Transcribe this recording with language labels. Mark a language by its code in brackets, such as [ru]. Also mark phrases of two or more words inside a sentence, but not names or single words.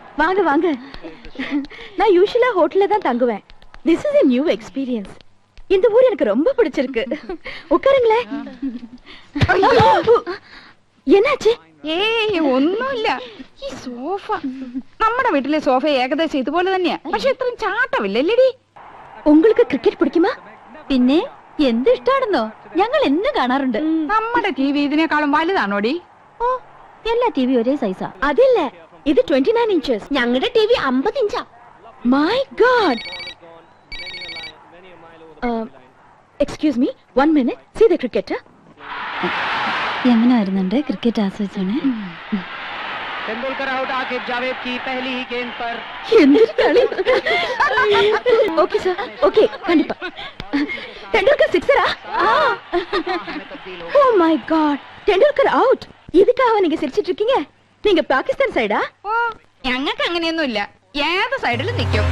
[ta] வாங்க வாங்க. நான் யூசுவலா ஹோட்டல்ல தான் தங்குவேன். [en] This is a new experience. [ta] இந்த ஊர் எனக்கு ரொம்ப பிடிச்சிருக்கு. உட்காருங்களேன். என்னாச்சு? [ml] ഏയ് ഒന്നുമില്ല. ഈ സോഫ നമ്മുടെ വീട്ടിലെ സോഫ ഏകദേശം ഇതുപോലെ തന്നെയാ. പക്ഷെ ഇത്രയും ചാട്ടമില്ലല്ലേടി. [ta] உங்களுக்கு கிரிக்கெட் பிடிக்குமா? [ml] പിന്നെ എന്ത് ഇഷ്ടാണെന്നോ, ഞങ്ങൾ എന്നും കാണാറുണ്ട്. നമ്മുടെ ടി വി ഇതിനേക്കാളും വലുതാണോടി? ഓ, എല്ലാ ടി വി ഒരേ സൈസാ. അതില്ല, ഇത് 29 inches. ഞങ്ങളുടെ ടി വി 50 ഇഞ്ചാ. [en] My God. Excuse me, 1 minute. See the cricketer. [ml] എങ്ങനെയായിരുന്നുണ്ട് ക്രിക്കറ്റ് ആസ്വദിച്ചാണ്? [hi] तेंदुलकर आउट आकिब जावेद की पहली ही गेंद पर [ml] എന്തൊരു കളി. [en] Okay sir, okay, [ml] കണ്ടിപ്പാ. തെണ്ടുൽക്കർ സിക്സറാ? [en] Oh my God, [ml] തെണ്ടുൽക്കർ out. [ta] இதுக்காக நீங்க சிரிச்சிட்டு இருக்கீங்க? நீங்க பாகிஸ்தான் சைடா? [ml] ഓ, ഞങ്ങൾക്ക് അങ്ങനെയൊന്നുമില്ല. ഏത് സൈഡിലും നിൽക്കും.